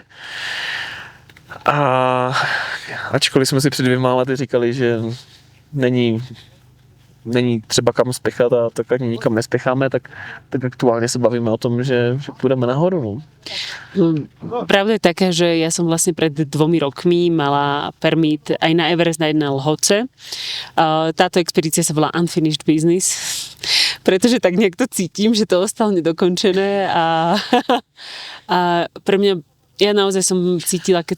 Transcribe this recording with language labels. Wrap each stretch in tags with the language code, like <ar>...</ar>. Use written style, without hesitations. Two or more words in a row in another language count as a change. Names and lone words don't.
<cs>A ačkoliv jsme si před 2 lety říkali, že není třeba kam spěchat a tak ani nikam nespěcháme, tak aktuálně se bavíme o tom, že půjdeme nahoru. No.</cs> <sk>Pravda je taká, že ja som vlastne pred 2 rokmi mala permit aj na Everest, aj na Lhotse. Táto expedícia sa volá Unfinished Business, pretože tak nejak to cítim, že to ostalo nedokončené a pre mňa ja naozaj som cítila, keď</sk>